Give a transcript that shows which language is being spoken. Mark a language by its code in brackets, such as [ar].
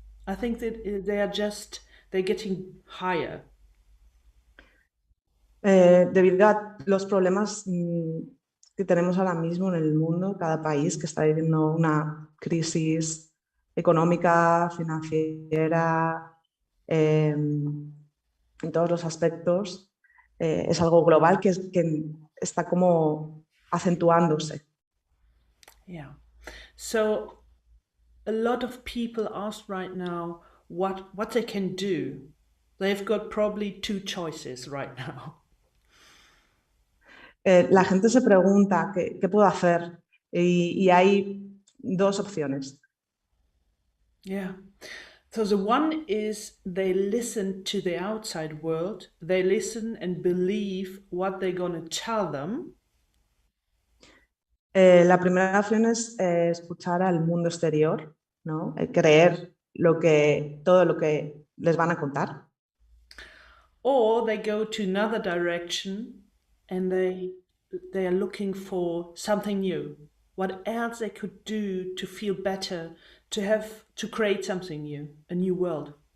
[en] I think that they're getting higher. [es] Debido a los problemas que tenemos ahora mismo en el mundo, cada país que está viviendo una crisis económica, financiera, en todos los aspectos, es algo global que está como acentuándose. [en] Yeah. So a lot of people ask right now what they can do. They've got probably two choices right now. [es] La gente se pregunta qué puedo hacer y hay dos opciones. [en] Yeah. So the one is they listen to the outside world. They listen and believe what they're going to tell them. [es] La primera opción es escuchar al mundo exterior, ¿no? Creer todo lo que les van a contar. [en] Or they go to another direction and they are looking for something new. What else they could do to feel better, to create something new, a new world.